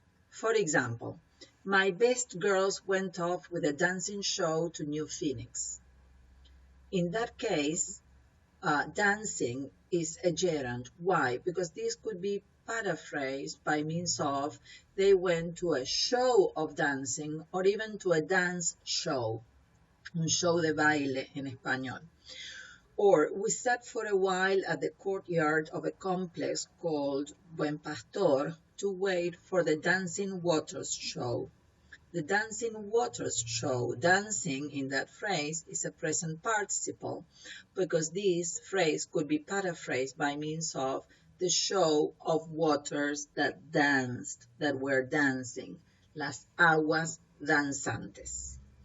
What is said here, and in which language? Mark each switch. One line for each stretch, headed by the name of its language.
English: For example, my best girls went off with a dancing show to New Phoenix. In that case, dancing is a gerund. Why? Because this could be paraphrased by means of they went to a show of dancing or even to a dance show.
Spanish: un show de baile en español.
English: Or, we sat for a while at the courtyard of a complex called Buen Pastor to wait for the Dancing Waters show. The Dancing Waters show, dancing in that phrase is a present participle because this phrase could be paraphrased by means of the show of waters that danced, that were dancing,
Spanish: las aguas danzantes.